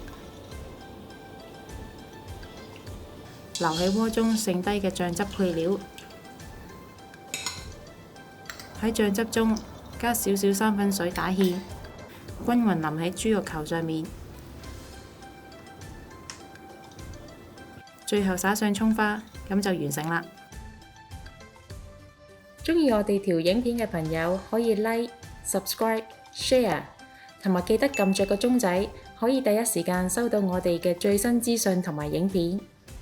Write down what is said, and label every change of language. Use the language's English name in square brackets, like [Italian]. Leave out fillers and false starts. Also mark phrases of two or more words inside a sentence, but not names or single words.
[Cantonese] 留喺鍋中剩低嘅醬汁配料，喺醬汁中加少少生粉水打芡，均勻淋喺豬肉球上面，最後灑上蔥花，咁就完成啦。鍾意我哋條影片嘅朋友可以 [English] like、subscribe、share， [Cantonese] 同埋記得撳着個鐘仔，可以第一時間收到我哋嘅最新資訊同埋影片。